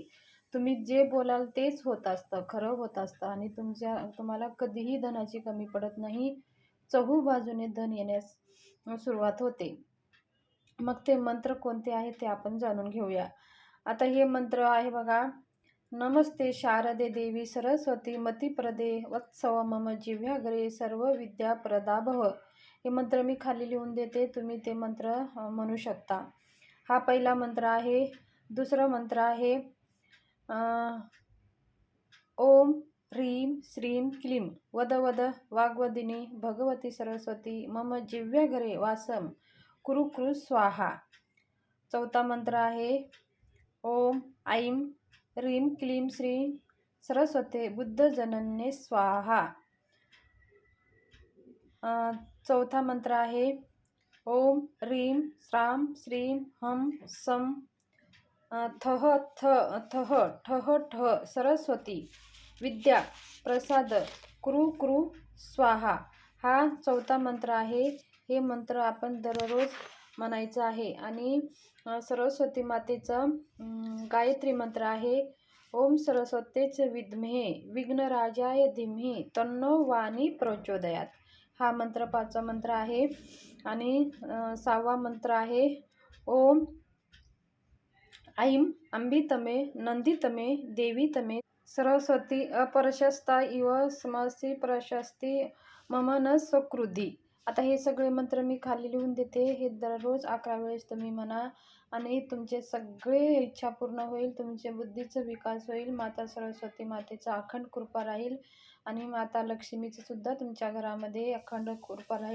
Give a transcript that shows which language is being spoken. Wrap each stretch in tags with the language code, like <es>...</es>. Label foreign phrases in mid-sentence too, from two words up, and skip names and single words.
<mr>तुम्ही जे बोलाल तेच होत असतं, खरं होत असतं, आणि तुम्हाला कधीही धनाची कमी पडत नाही. चहूबाजूने धन येण्यास सुरुवात होते. मग ते मंत्र कोणते आहे ते आपण जाणून घेऊया. आता हे मंत्र आहे बघा.</mr> <sa>नमस्ते शारदे देवी सरस्वती मतिप्रदे वत्सव मम जिव्हाग्रे सर्व विद्या प्रदाभव.</sa> <mr>हे मंत्र मी खाली लिहून देते, तुम्ही ते मंत्र म्हणू शकता. हा पहिला मंत्र आहे. दुसरा मंत्र आहे</mr> <sa>ओम ह्रीं श्रीं क्लीं वद वद वाग्वदिनी भगवती सरस्वती मम जिव्हाग्रे वासम कुरु कुरु स्वाहा.</sa> <mr>चौथा मंत्र आहे</mr> <sa>ओम ऐं ह्रीं क्लीं श्रीं सरस्वते बुद्धजनन्ये स्वाहा.</sa> <mr>चौथा मंत्र आहे</mr> <sa>ओम ह्रीं श्रां श्रीं हं सं थः थः ठः ठः सरस्वती विद्या प्रसाद कुरु कुरु स्वाहा.</sa> <mr>हा चौथा मंत्र आहे. हे मंत्र आपण दररोज म्हणायचं आहे. आणि सरस्वती मातेचं गायत्री मंत्र आहे</mr> <sa>ओम सरस्वतीच विद्महे विघ्नराजाय धीमहि तन्नो वाणी प्रचोदयात.</sa> <mr>हा मंत्र पाचवा मंत्र आहे. आणि 6वा मंत्र आहे</mr> <sa>ओम ऐं अंबितमे नंदितमे देवीतमे सरस्वती अपरशस्ता इव स्मसि प्रशस्ती मम न सकृधी.</sa> <mr>आता हे सगळे मंत्र मी खाली लिहून देते. हे दररोज 11 वेळेस तुम्ही म्हणा, आणि तुमचे सगळे इच्छा पूर्ण होईल, तुमच्या बुद्धीचा विकास होईल, माता सरस्वती मातेचा अखंड कृपा राहील, आणि माता लक्ष्मीची सुद्धा तुमच्या घरामध्ये अखंड कृपा राहील.</mr>